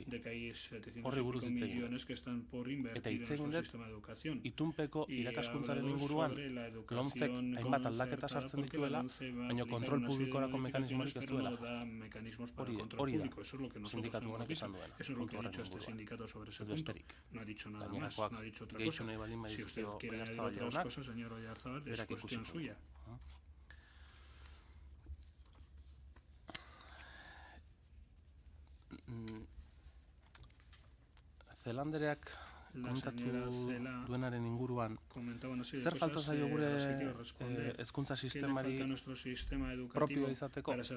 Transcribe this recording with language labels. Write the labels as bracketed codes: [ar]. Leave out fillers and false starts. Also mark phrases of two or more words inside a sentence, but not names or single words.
[eu] Horri buruz hitz egin dut. Eta hitz egin dut itunpeko irakaskuntzaren inguruan LOMCek hainbat aldaketa sartzen dituela, baina kontrol publikorako mekanismorik ez duela. Hori da, sindikatu honek izan duena. [es] Eso es lo que ha dicho este sindicato sobre ese punto. No ha dicho nada más, no ha dicho otra cosa. Si usted quiere añadir otras cosas, señor Oyarzabal, es cuestión suya. [eu] Zelandereak komentatu duenaren inguruan, zer falta zaio gure hezkuntza sistemari propioa izateko?